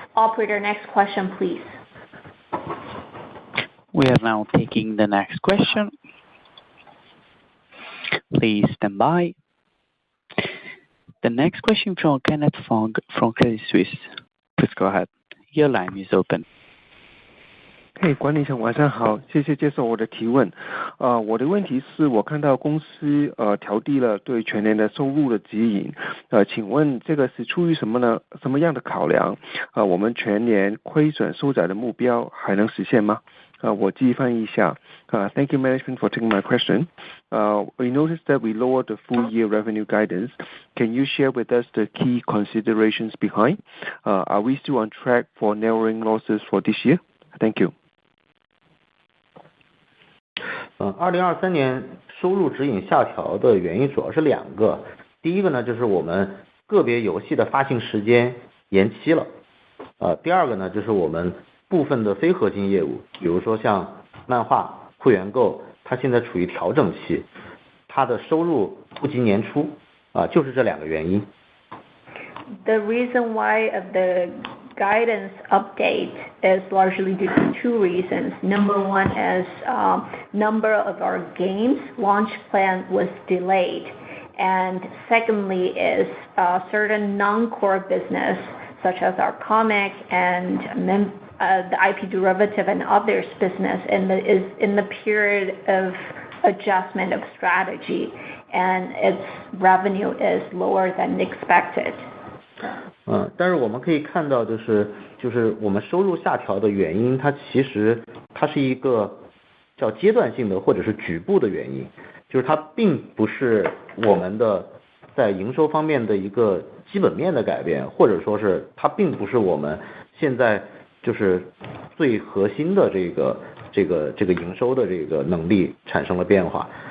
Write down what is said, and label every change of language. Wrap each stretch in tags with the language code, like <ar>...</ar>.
<en>Operator, next question, please. We are now taking the next question. Please stand by. The next question from Kenneth Fong from Credit Suisse. Please go ahead. Your line is open.</en> <zh>管理层晚上好，谢谢接受我的提问。我的问题是我看到公司调低了对全年的收入的指引，请问这个是出于什么样的考量？我们全年亏损收窄的目标还能实现吗？我继续翻译一下。</zh> <en>Thank you management for taking my question. We noticed that we lowered the full year revenue guidance. Can you share with us the key considerations behind? Are we still on track for narrowing losses for this year? Thank you.</en> <zh>2023年收入指引下调的原因主要是2个。第一个呢，就是我们个别游戏的发行时间延期了。第二个呢，就是我们部分的非核心业务，比如说像漫画、会员购，它现在处于调整期，它的收入不及年初，就是这2个原因。</zh> <en>The reason why of the guidance update is largely due to 2 reasons. Number one is number of our games launch plan was delayed, and secondly is certain non-core business such as our comic and the IP derivative and others business is in the period of adjustment of strategy, and its revenue is lower than expected.</en> <zh>但是我们可以看到，就是我们收入下调的原因，它其实是一个叫阶段性的或者是局部的原因，就是它并不是我们的在营收方面的一个基本面的改变，或者说是它并不是我们现在就是最核心的这个营收的这个能力产生了变化。</zh>